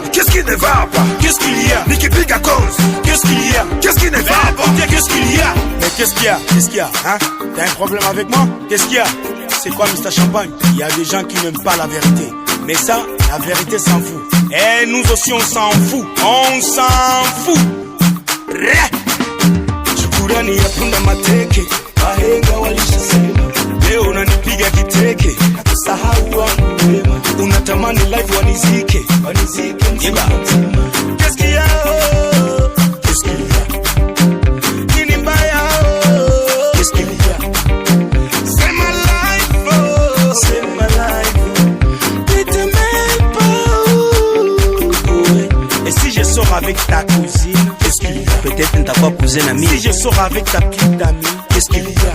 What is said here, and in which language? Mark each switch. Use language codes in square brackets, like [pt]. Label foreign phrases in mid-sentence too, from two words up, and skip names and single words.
[fr] Qu'est-ce qui ne va pas? Qu'est-ce qu'il y a? Nikipiga cons. Qu'est-ce qu'il y a? Qu'est-ce qui ne va pas? Qu'est-ce qu'il y a? Mais qu'est-ce qu'il y a? Qu'est-ce qu'il y a? Hein? T'as un problème avec moi? Qu'est-ce qu'il y a? C'est quoi Mr. Champagne? Il y a des gens qui n'aiment pas la vérité. Mais ça, la vérité s'en fout. Et nous aussi on s'en fout. On s'en fout. [sw] Shukurani ya punda mateke. Wahenga walishasema. Leo unanipiga kiteke. Sahau wangu wema. Unatamani life wanizike. [fr] Qu'est-ce qu'il y a? Qu'est-ce qu'il y a? [sw] Nini mbaya? [fr] Qu'est-ce qu'il y a? C'est ma life, oh. C'est ma life. Ne te mêle pas. Et si je sors avec ta cousine, qu'est-ce qu'il y a? Peut-être ne t'a pas posé un ami. Si je sors avec ta petite amie, qu'est-ce qu'il y a?